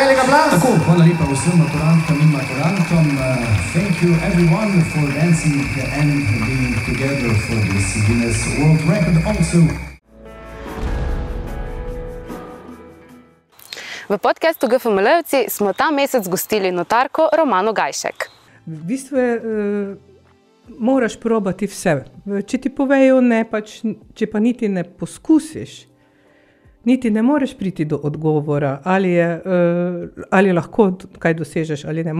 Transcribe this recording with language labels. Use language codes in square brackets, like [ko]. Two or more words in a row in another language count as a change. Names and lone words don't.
[sl] aplauz. Tako, hvala lepa vsem maturantkam in maturantom. [en] Thank you everyone for dancing and being together for this Guinness World Record also. [sl] V podcastu GFML-evci smo ta mesec gostili notarko Romano Gajšek. V bistvu je, moraš probati vse. Če ti povejo ne, pač, če pa niti ne poskusiš, niti ne moreš priti do odgovora, ali lahko kaj dosežeš ali ne.